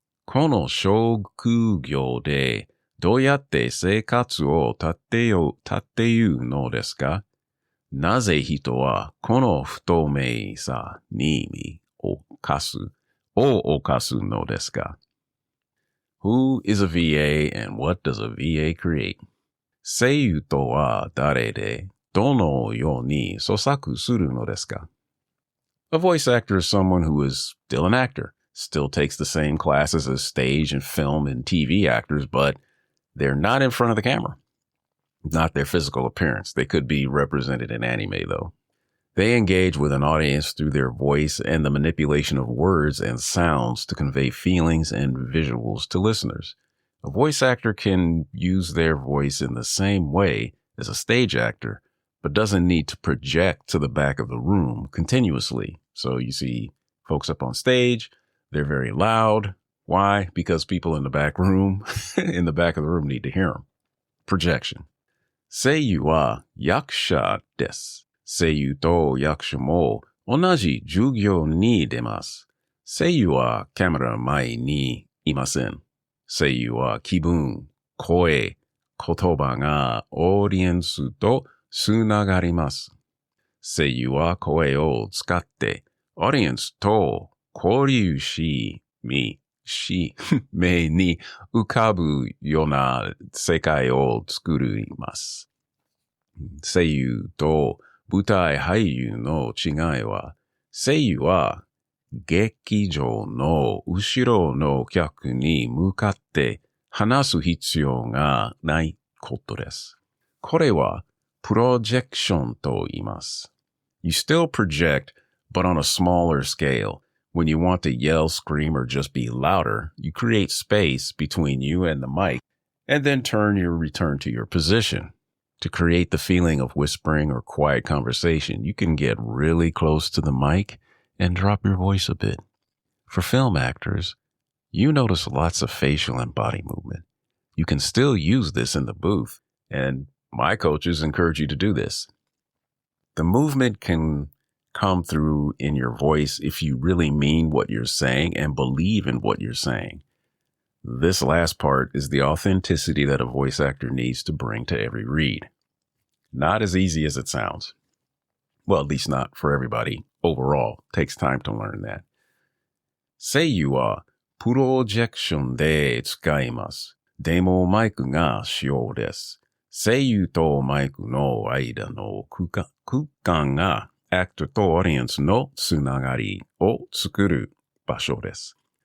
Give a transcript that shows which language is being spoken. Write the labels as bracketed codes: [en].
[ja] この職業でどうやって生活を立てるのですか？なぜ人はこの不透明さに身を犯すのですか？ [en] Who is a VA and what does a VA create? [ja] 声優とは誰でどのように創作するのですか？ [en] A voice actor is someone who is still an actor, still takes the same classes as stage and film and TV actors, but they're not in front of the camera. Not their physical appearance. They could be represented in anime, though. They engage with an audience through their voice and the manipulation of words and sounds to convey feelings and visuals to listeners. A voice actor can use their voice in the same way as a stage actor, but doesn't need to project to the back of the room continuously. So you see folks up on stage, they're very loud. Why? Because people in the back of the room need to hear them. [ja] Projection. 声優は役者です。声優と役者も同じ授業に出ます。声優はカメラ前にいません。声優は気分、声、言葉がオーディエンスとつながります。声優は声を使ってオーディエンスと交流し、目に浮かぶような世界を作ります。声優と舞台俳優の違いは、声優は劇場の後ろの客に向かって話す必要がないことです。これはプロジェクションと言います。 [en] You still project, but on a smaller scale. When you want to yell, scream, or just be louder, you create space between you and the mic, and then return to your position. To create the feeling of whispering or quiet conversation, you can get really close to the mic and drop your voice a bit. For film actors, you notice lots of facial and body movement. You can still use this in the booth, and my coaches encourage you to do this. The movement can come through in your voice if you really mean what you're saying and believe in what you're saying. This last part is the authenticity that a voice actor needs to bring to every read. Not as easy as it sounds. Well, at least not for everybody. Overall, it takes time to learn that. [ja] 声優はプロジェクションで使います。でもマイクが主要です。声優とマイクの間の空間がアクターとオーディエンスのつながりを作る場所です。